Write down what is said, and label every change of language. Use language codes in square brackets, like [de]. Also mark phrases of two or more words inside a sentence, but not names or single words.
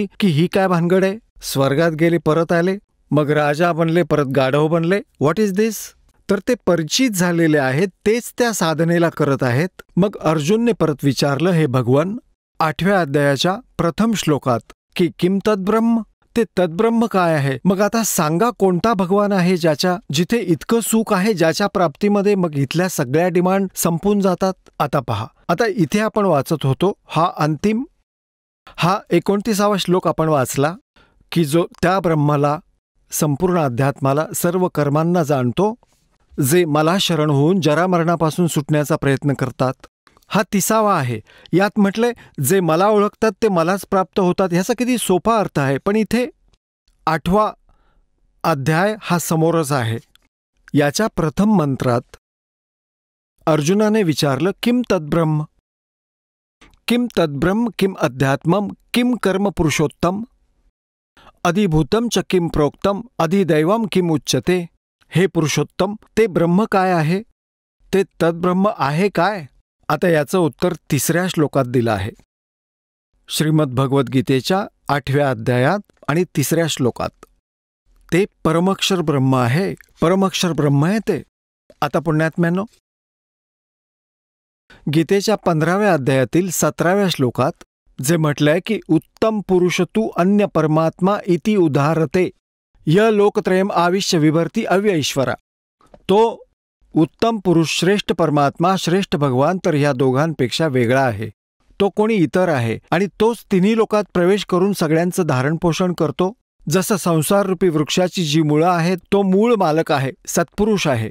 [mr] की ही काय भानगड आहे? स्वर्गात गेले परत आले, मग राजा बनले, परत गाढव बनले. [en] What is this? [mr] तर ते परिचित झालेले आहेत, तेच त्या साधनेला करत आहेत. मग अर्जुनने परत विचारलं, हे भगवान, 8व्या अध्यायाच्या प्रथम श्लोकात की [sa] किम तद्ब्रह्म, [mr] ते तद्ब्रह्म काय आहे? मग आता सांगा कोणता भगवान आहे ज्याच्या जिथे इतकं सुख आहे, ज्याच्या प्राप्तीमध्ये मग इथल्या सगळ्या डिमांड संपून जातात. आता पहा, आता इथे आपण वाचत होतो हा 29वा श्लोक आपण वाचला की जो त्या ब्रह्माला, संपूर्ण अध्यात्माला, सर्व कर्मांना जाणतो, जे मला शरण होऊन जरामरणापासून सुटण्याचा प्रयत्न करतात. हा 30वा आहे. यात म्हटलंय जे मला ओळखतात ते मलाच प्राप्त होतात. ह्याचा किती सोपा अर्थ आहे. पण इथे 8वा अध्याय हा समोरच आहे. याच्या प्रथम मंत्रात अर्जुनाने विचारलं, [sa] किम तद्ब्रह्म, किम तद्ब्रह्म, किम अध्यात्मम, किम कर्म पुरुषोत्तम, अधिभूतम च किम प्रोक्तम, अधिदैवम किम उच्यते. [mr] हे पुरुषोत्तम, ते ब्रह्म काय आहे? ते तद्ब्रह्म आहे काय? आता याचं उत्तर 3ऱ्या श्लोकात दिलं आहे. श्रीमद भगवद्गीतेच्या 8व्या अध्यायात आणि 3ऱ्या श्लोकात. ते परमक्षर ब्रह्म आहे. परमक्षर ब्रह्म आहे ते. आता पुण्यात्म्यांनो, गीतेच्या 15व्या अध्यायातील 17व्या श्लोकात जे म्हटलंय की [sa] उत्तम पुरुष तू अन्य परमात्मा इति उदाहरते य लोकत्रयम आविश्य विभर्ती अव्यईश्वरा. [mr] तो उत्तम पुरुष, श्रेष्ठ परमात्मा, श्रेष्ठ भगवान तर ह्या दोघांपेक्षा वेगळा आहे. तो कोणी इतर आहे आणि तोच तिन्ही लोकात प्रवेश करून सगळ्यांचं धारणपोषण करतो. जसं संसाररूपी वृक्षाची जी मुळं आहेत, तो मूळ मालक आहे, सत्पुरुष आहे.